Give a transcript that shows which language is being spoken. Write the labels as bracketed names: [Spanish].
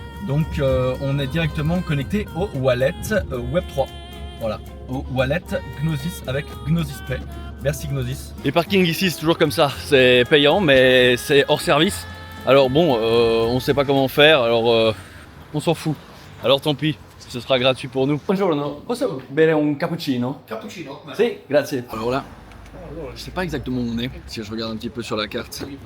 [French] Donc on est directement connecté au wallet Web3. Voilà, au wallet Gnosis avec Gnosis Pay. Merci Gnosis. Les parkings ici c'est toujours comme ça, c'est payant mais c'est hors service. Alors bon, on sait pas comment faire, alors on s'en fout. Alors tant pis, ce sera gratuit pour nous. [Italian] Buongiorno, posso bere un cappuccino? Cappuccino? Si, grazie. [French] Alors là, je sais pas exactement où on est, si je regarde un petit peu sur la carte.